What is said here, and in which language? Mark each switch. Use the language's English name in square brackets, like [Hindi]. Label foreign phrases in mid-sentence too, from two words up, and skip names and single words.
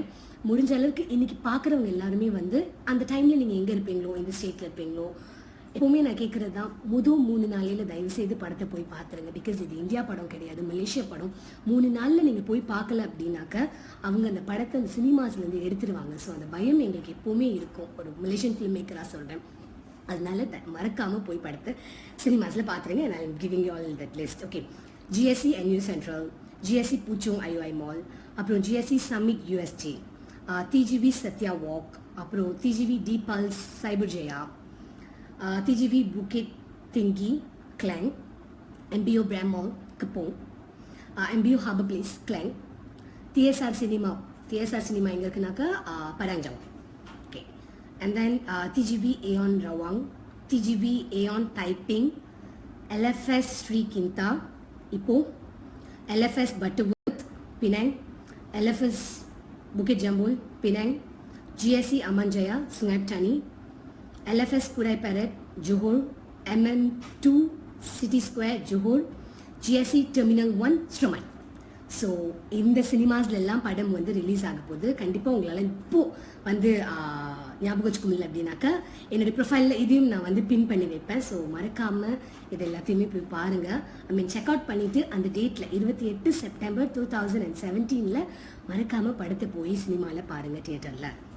[Tamil] முடிஞ்ச அளவுக்கு இன்றைக்கி பார்க்குறவங்க எல்லாருமே வந்து அந்த டைமில் நீங்கள் எங்கே இருப்பீங்களோ, எந்த ஸ்டேட்டில் இருப்பீங்களோ, எப்போவுமே நான் கேட்குறது தான், முதல் 3 நாளையில் தயவுசெய்து படத்தை போய் பார்த்துருங்க. பிகாஸ் இது இந்தியா படம் கிடையாது, மலேசியா படம். 3 நாளில் நீங்கள் போய் பார்க்கல அப்படின்னாக்க அவங்க அந்த படத்தை அந்த சினிமாஸ்லேருந்து எடுத்துருவாங்க. ஸோ அந்த பயம் எங்களுக்கு எப்போவுமே இருக்கும், ஒரு [English] Malaysian film maker [Tamil] சொல்கிறேன். அதனால மறக்காமல் போய் படத்தை சினிமாஸில் பார்த்துருங்க. நான் [English] I'm giving you all that list. [Tamil] ஓகே, ஜிஎஸ்சி NU சென்ட்ரல், ஜிஎஸ்சி பூச்சோங் IOI மால், அப்புறம் ஜிஎஸ்சி சமிட் USJ, TGV சத்யா வாக், அப்புறம் TGV டீபால்ஸ் சைபர் ஜெயா, TGV புக்கெட் திங்கி கிளாங், MBO பிராம் மால் கப்போங், MBO ஹார்பர் பிளேஸ் கிளாங், TSR சினிமா எங்கே இருக்குனாக்கா படாங்ஜாங். ஓகே, [English] and then [Tamil] TGV ஏஆன் ரவாங், TGV ஏஆன் டைப்பிங், LFS ஸ்ரீ கிந்தா இப்போ, LFS பட்டர்வர்த் பினாங், LFS Bukit Jambul, Penang, GSC Amanjaya, Sungai Petani, LFS Kurai Parat, Johor, MM2 City Square, Johor, GSC Terminal 1, Stroman. ஸோ இந்த சினிமாஸ்லாம் படம் வந்து ரிலீஸ் ஆக போகுது. கண்டிப்பாக உங்களால் இப்போது வந்து ஞாபகம் வச்சுக்க முடியல அப்படின்னாக்கா என்னுடைய ப்ரொஃபைலில் இதையும் நான் வந்து பின் பண்ணி வைப்பேன். ஸோ மறக்காமல் இது எல்லாத்தையுமே போய் பாருங்கள். [English] check out [Tamil] பண்ணிவிட்டு அந்த டேட்டில் 28 செப்டம்பர் 2017 மறக்காமல் படத்தை போய் சினிமாவில் பாருங்கள் தியேட்டரில்.